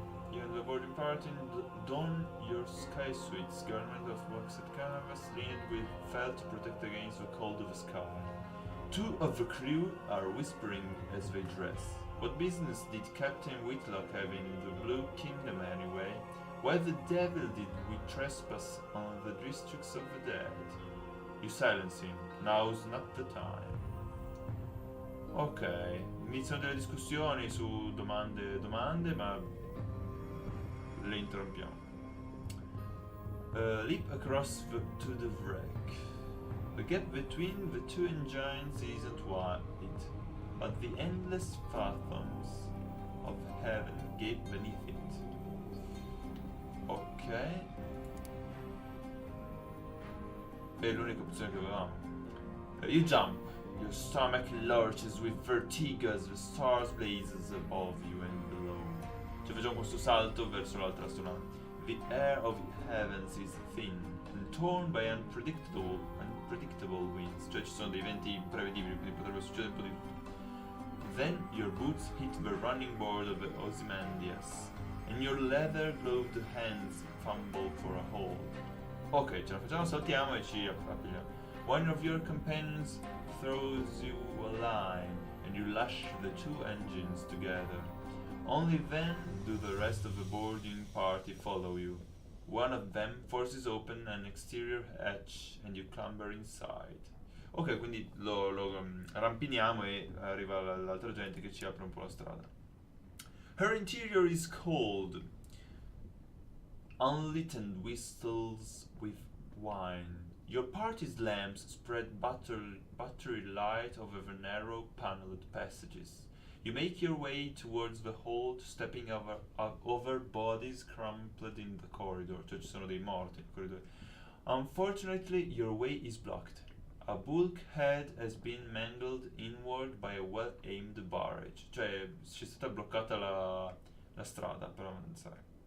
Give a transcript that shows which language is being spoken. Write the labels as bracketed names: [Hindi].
[English] You and the boarding party don your sky suits, garment of waxed canvas, lined with felt to protect against the cold of the sky. Two of the crew are whispering as they dress. What business did Captain Whitlock have in the Blue Kingdom anyway? Why the devil did we trespass on the districts of the dead? You silence him. Now's not the time. [Italian] Ok, iniziano delle discussioni su domande, ma le interrompiamo. [English] Leap across to the wreck. The gap between the two engines isn't wide, but the endless fathoms of heaven gape beneath it. Ok. [Italian] È l'unica opzione che avevamo. [English] You jump. Your stomach lurches with vertigo as the stars blazes above you and below. [Italian] Cioè facciamo questo salto verso l'altra astronave. [English] The air of the heavens is thin and torn by unpredictable winds. [Italian] Cioè ci sono dei venti imprevedibili, quindi potrebbe succedere un po' di tutto. [English] Then your boots hit the running board of the Ozymandias and your leather-gloved hands fumble for a hold. [Italian] Ok, ce la facciamo, saltiamo e ci appigliamo. [English] One of your companions throws you a line and you lash the two engines together. Only then do the rest of the boarding party follow you. One of them forces open an exterior hatch and you clamber inside. [Italian] Ok, quindi lo rampiniamo e arriva l'altra gente che ci apre un po' la strada. [English] Her interior is cold, unlit and whistles with wine. Your party's lamps spread buttery light over the narrow paneled passages. You make your way towards the hold, stepping over bodies crumpled in the corridor. [Italian] Cioè ci sono dei morti nel corridoio. [English] Unfortunately, your way is blocked. A bulkhead has been mangled inward by a well-aimed barrage. [Italian] Cioè c'è stata bloccata la strada per avanzare.